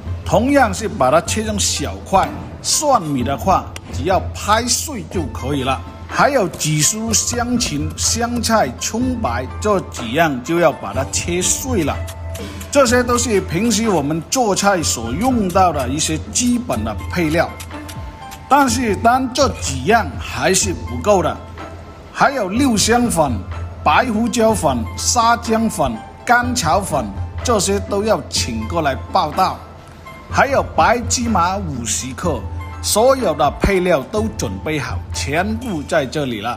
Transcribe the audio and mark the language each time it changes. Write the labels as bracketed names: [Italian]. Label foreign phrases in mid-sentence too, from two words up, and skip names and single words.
[Chinese] 同樣是把它切成小塊，蒜米的話只要拍碎就可以了。還有紫蘇、香芹、香菜、蔥白，這幾樣就要把它切碎了。這些都是平時我們做菜所用到的一些基本的配料。但是單這幾樣還是不夠的，還有六香粉、白胡椒粉、沙薑粉、甘草粉，這些都要請過來報到。還有白芝麻50克，所有的配料都準備好，全部在這裡了。